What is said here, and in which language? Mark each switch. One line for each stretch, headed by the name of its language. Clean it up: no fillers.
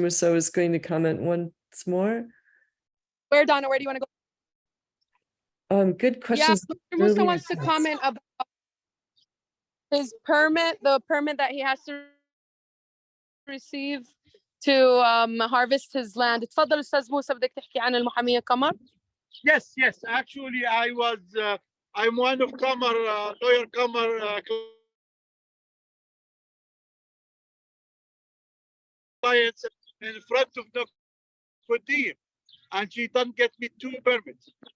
English: Musso is going to comment once more. Where, Donna, where do you want to go? Good questions. Yeah, Mr. Musso wants to comment about his permit, the permit that he has to receive to harvest his land.
Arabic: اتفضل أستاذ موسى، بدك تحكي عن المحامية قمر؟
English: Yes, actually I'm one of Qamar, lawyer Qamar clients in front of the Dhib, and she done get me 2 permits.